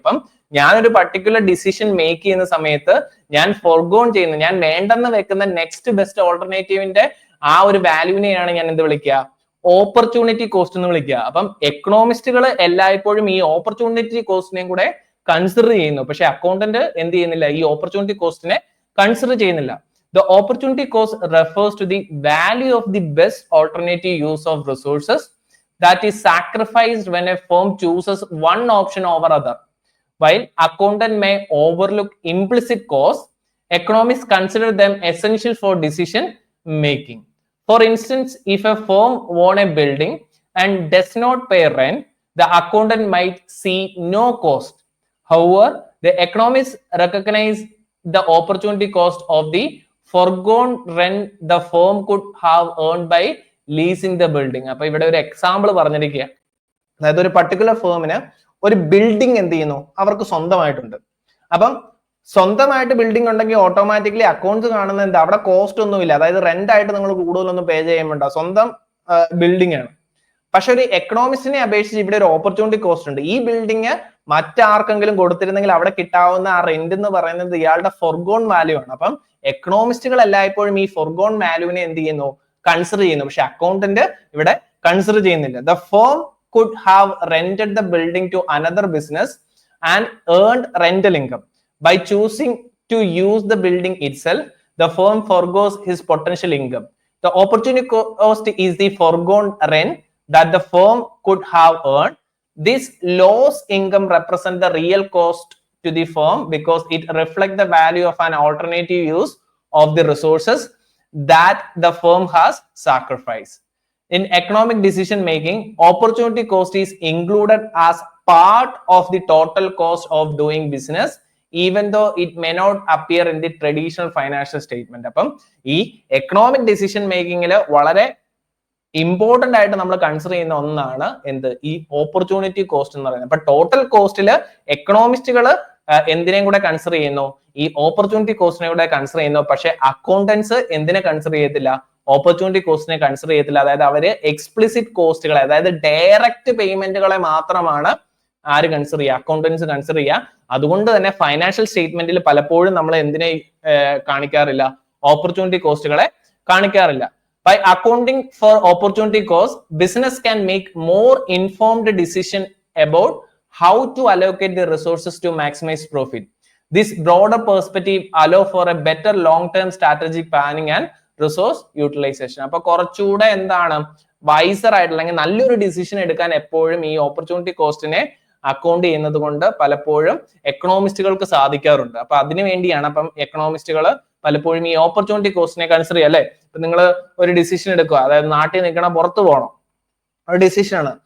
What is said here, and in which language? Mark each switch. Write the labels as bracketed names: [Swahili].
[Malayalam] അപ്പം ഞാനൊരു particular decision make ചെയ്യുന്ന സമയത്ത് ഞാൻ ഫോർഗോൺ ചെയ്യുന്ന, ഞാൻ വേണ്ടെന്ന് വെക്കുന്ന നെക്സ്റ്റ് ബെസ്റ്റ് ഓൾട്ടർനേറ്റീവിന്റെ ആ ഒരു വാല്യൂവിനെയാണ് ഞാൻ എന്ത് വിളിക്കുക, ഓപ്പർച്യൂണിറ്റി കോസ്റ്റ് എന്ന് വിളിക്കുക. അപ്പം എക്കണോമിസ്റ്റുകൾ എല്ലായ്പ്പോഴും ഈ ഓപ്പർച്യൂണിറ്റി കോസ്റ്റിനെയും കൂടെ കൺസിഡർ ചെയ്യുന്നു, പക്ഷെ അക്കൗണ്ടന്റ് എന്ത് ചെയ്യുന്നില്ല, ഈ ഓപ്പർച്യൂണിറ്റി കോസ്റ്റിനെ കൺസിഡർ ചെയ്യുന്നില്ല. [English] The opportunity cost refers to the value of the best alternative use of resources that is sacrificed when a firm chooses one option over other. While accountant may overlook implicit costs, economists consider them essential for decision making. For instance, if a firm owns a building and does not pay rent, the accountant might see no cost. However, the economists recognize the opportunity cost of the foregone rent the firm could have earned by leasing the building. [Malayalam] അപ്പൊ ഇവിടെ ഒരു example പറഞ്ഞിരിക്കുക, അതായത് ഒരു particular ഫേമിന് ഒരു building എന്ത് ചെയ്യുന്നു, അവർക്ക് സ്വന്തമായിട്ടുണ്ട്. അപ്പം സ്വന്തമായിട്ട് ബിൽഡിംഗ് ഉണ്ടെങ്കിൽ ഓട്ടോമാറ്റിക്കലി അക്കൗണ്ട്സ് കാണുന്ന എന്താ, അവിടെ കോസ്റ്റ് ഒന്നുമില്ല, അതായത് റെന്റ് ആയിട്ട് നിങ്ങൾ കൂടുതലൊന്നും പേ ചെയ്യുമ്പോണ്ട, സ്വന്തം ബിൽഡിംഗ് ആണ്. പക്ഷെ ഒരു എക്കണോമിസ്റ്റിനെ അപേക്ഷിച്ച് ഇവിടെ ഒരു ഓപ്പർച്യൂണിറ്റി കോസ്റ്റ് ഉണ്ട്. ഈ ബിൽഡിംഗ് മറ്റാർക്കെങ്കിലും കൊടുത്തിരുന്നെങ്കിൽ അവിടെ കിട്ടാവുന്ന ആ റെന്റ് എന്ന് പറയുന്നത് ഇയാളുടെ ഫോർഗോൺ വാല്യൂ ആണ്. അപ്പം എക്കണോമിസ്റ്റുകൾ എല്ലായ്പ്പോഴും ഈ ഫോർഗോൺ വാല്യൂവിനെ എന്ത് ചെയ്യുന്നു, കൺസിഡർ ചെയ്യുന്നു, പക്ഷെ അക്കൗണ്ടന്റ് ഇവിടെ കൺസിഡർ ചെയ്യുന്നില്ല. [English] The firm could have rented the building to another business and earned rental income. By choosing to use the building itself, the firm forgoes his potential income. The opportunity cost is the forgone rent that the firm could have earned. This lost income represents the real cost to the firm because it reflects the value of an alternative use of the resources that the firm has sacrificed. In economic decision making, opportunity cost is included as part of the total cost of doing business, even though it may not appear in the traditional financial statement. [Malayalam] അപ്പം ഈ economic decision മേക്കിങ്ങിൽ വളരെ important ആയിട്ട് നമ്മൾ consider ചെയ്യുന്ന ഒന്നാണ് എന്ത്, ഈ opportunity cost എന്ന് പറയുന്നത്. അപ്പൊ ടോട്ടൽ കോസ്റ്റില് എക്കണോമിസ്റ്റുകൾ എന്തിനേയും കൂടെ കൺസിഡർ ചെയ്യുന്നു, ഈ ഓപ്പർച്യൂണിറ്റി കോസ്റ്റിനെ കൂടെ കൺസിഡർ ചെയ്യുന്നു. പക്ഷെ അക്കൗണ്ടൻസ് എന്തിനെ കൺസിഡർ ചെയ്യത്തില്ല, ഓപ്പർച്യൂണിറ്റി കോസ്റ്റിനെ കൺസിഡർ ചെയ്യത്തില്ല. അതായത് അവര് എക്സ്പ്ലിസിറ്റ് കോസ്റ്റുകളെ, അതായത് ഡയറക്റ്റ് പേയ്മെന്റുകളെ മാത്രമാണ് ആര് കൺസിഡർ ചെയ്യുക, അക്കൗണ്ടൻസ് കൺസിഡർ ചെയ്യുക. അതുകൊണ്ട് തന്നെ ഫൈനാൻഷ്യൽ സ്റ്റേറ്റ്മെന്റിൽ പലപ്പോഴും നമ്മൾ എന്തിനെ കാണിക്കാറില്ല, ഓപ്പർച്യൂണിറ്റി കോസ്റ്റുകളെ കാണിക്കാറില്ല. [English] By accounting for opportunity cost, business can make more informed decision about how to allocate the resources to maximize profit. This broader perspective allow for a better long-term strategic planning and resource utilization. [Malayalam] അപ്പൊ കുറച്ചുകൂടെ എന്താണ് visor ആയിട്ട് അല്ലെങ്കിൽ നല്ലൊരു decision എടുക്കാൻ എപ്പോഴും ഈ opportunity കോസ്റ്റിനെ account ചെയ്യുന്നത് കൊണ്ട് പലപ്പോഴും എക്കണോമിസ്റ്റുകൾക്ക് സാധിക്കാറുണ്ട്. അപ്പൊ അതിനു വേണ്ടിയാണ് അപ്പം എക്കണോമിസ്റ്റുകൾ പലപ്പോഴും ഈ ഓപ്പർച്യൂണിറ്റി കോസ്റ്റിനെ കൺസിഡർ ചെയ്യുക. അല്ലെ, ഇപ്പൊ നിങ്ങൾ ഒരു ഡിസിഷൻ എടുക്കുക, അതായത് നാട്ടിൽ നിൽക്കണം പുറത്തു പോകണം, ഒരു ഡിസിഷൻ ആണ്.